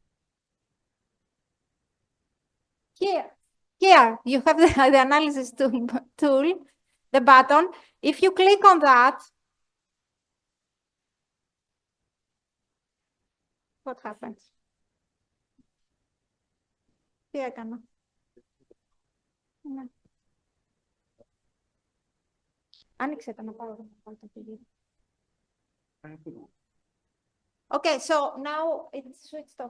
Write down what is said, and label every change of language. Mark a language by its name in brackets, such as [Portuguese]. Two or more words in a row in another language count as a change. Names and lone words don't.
[English] Here you have the analysis tool, the button. If you click on that, what happens? Here I cannot. No. [Greek] Άνοιξε το να πάρω το video. [English] Okay, so now it's switched off.